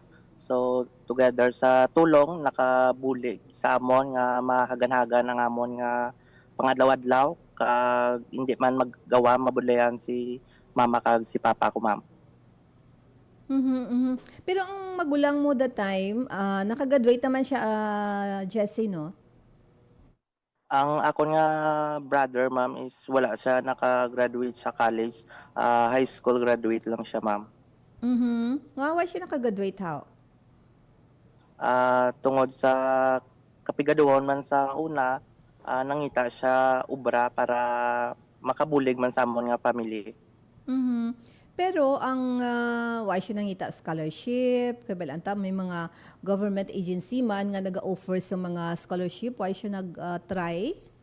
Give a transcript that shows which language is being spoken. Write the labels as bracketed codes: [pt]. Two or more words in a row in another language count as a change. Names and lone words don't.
[en] So together [hil] sa tulong nakabulig sa amon nga mahagan-hagan ang amon nga pangadlaw-adlaw kag hindi man maggawa mabudlayan si mama kag si papa ko ma'am. Mhm, mhm. Pero ang magulang mo [en] that time, [hil] nakagraduate naman siya, Jessie, no? Ang ako nga brother ma'am is wala siya nakagraduate sa college. [en] High school graduate [hil] lang siya ma'am. Mhm. Nga, why siya nakagraduate, [en] how? [hil] Tungod sa kapigaduhon man sa una, nangita siya ubra para makabulig man sa amon nga family. Mhm. Pero ang why siya nangita scholarship, kabalanta may mga [en] government agency [hil] man nga naga-offer sa mga scholarship, why siya nag-try?